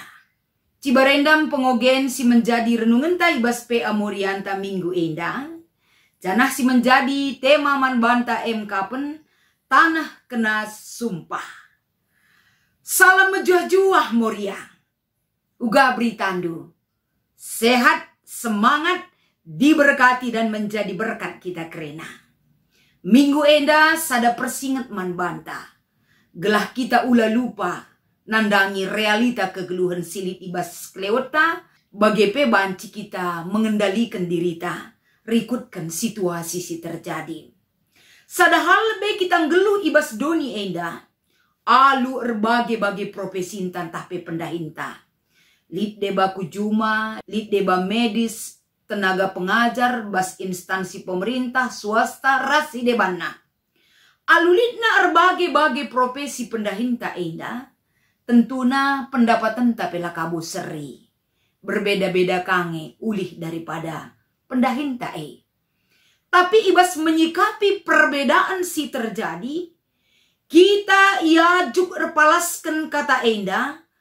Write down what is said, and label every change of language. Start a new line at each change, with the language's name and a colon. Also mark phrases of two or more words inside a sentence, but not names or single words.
Batak Karo: Cibarendam pengogen si
Indonesian: menjadi renungan
Batak Karo: ta ibas PA Morianta minggu enda. Janah si
Indonesian: menjadi tema
Batak Karo: man banta kapen. Tanah kena sumpah. Salam mejuah-juah Moria. Uga beritandu.
Indonesian: Sehat, semangat, diberkati dan menjadi berkat kita kerena.
Batak Karo: Minggu enda sada persingat man banta. Gelah kita ula lupa. Nandangi realita kegeluhan silit ibas kleweta. Bagepe banci kita mengendalikan dirita. Rikutkan situasi si terjadi. Sadahal be kita ngeluh ibas doni enda. Alu erbagai-bagai profesi tantah pe pendahinta. Lid deba kujuma, lid deba medis,
Indonesian: tenaga pengajar,
Batak Karo: bas
Indonesian: instansi pemerintah, swasta,
Batak Karo: rasi debana. Alu lidna erbagai-bagai profesi pendahinta enda. Tentuna pendapatan tapela kabu seri. Berbeda-beda kange ulih daripada pendahinta Tapi ibas
Indonesian: menyikapi perbedaan
Batak Karo: si terjadi, kita iajuk erpalaskan kata enda,